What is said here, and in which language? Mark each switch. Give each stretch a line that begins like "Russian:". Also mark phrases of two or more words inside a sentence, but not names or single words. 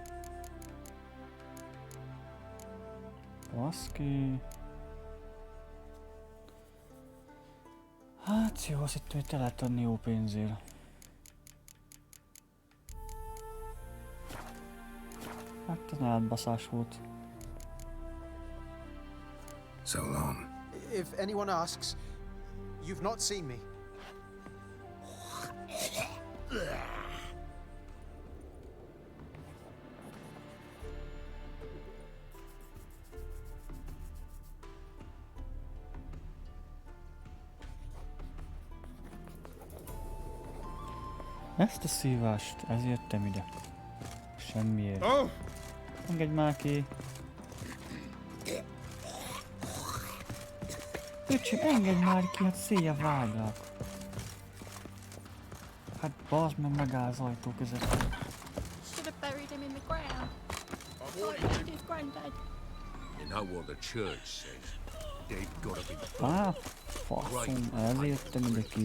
Hungarian: Baszki. Hát jó, azt hittem, hogy te lehet adni jó pénzért. Hát ez átbaszás volt.
English: So long. If anyone asks, you've not seen me.
Hungarian: Ezt a szívást, ezért jöttem ide. Semmiért. Engedj már ki. Öcsém, engedj már ki, hát széjjel váglak. Hát bazd meg, megáll az ajtó között.
English: Should have buried him in the ground. Like his granddad. You know what the church says. They've got to be...
Hungarian: Á, faszom, ezért jöttem ide ki.